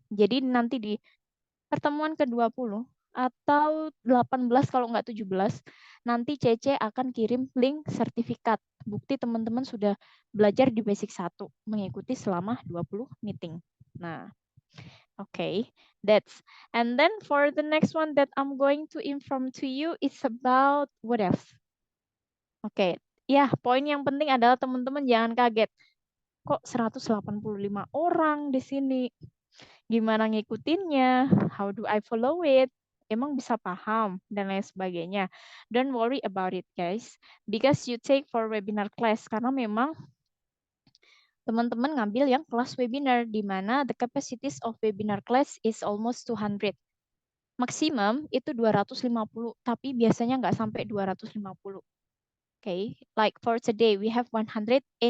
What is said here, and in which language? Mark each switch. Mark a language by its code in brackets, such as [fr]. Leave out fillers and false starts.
[id] Jadi nanti di pertemuan ke-20 atau 18 kalau nggak 17, nanti CC akan kirim link sertifikat. Bukti teman-teman sudah belajar di basic 1, mengikuti selama 20 meeting. [en] Nah, okay, and then for the next one that I'm going to inform to you is about what else? [id] Oke, ya poin yang penting adalah teman-teman jangan kaget. Kok 185 orang di sini? Gimana ngikutinnya? [en] How do I follow it? [id] Emang bisa paham dan lain sebagainya. [en] Don't worry about it guys, because you take for webinar class [id] karena memang teman-teman ngambil yang kelas webinar, di mana [en] the capacities of webinar class is almost 200. [id] Maksimum itu 250, tapi biasanya nggak sampai 250. [en] Okay, like for today, we have 187.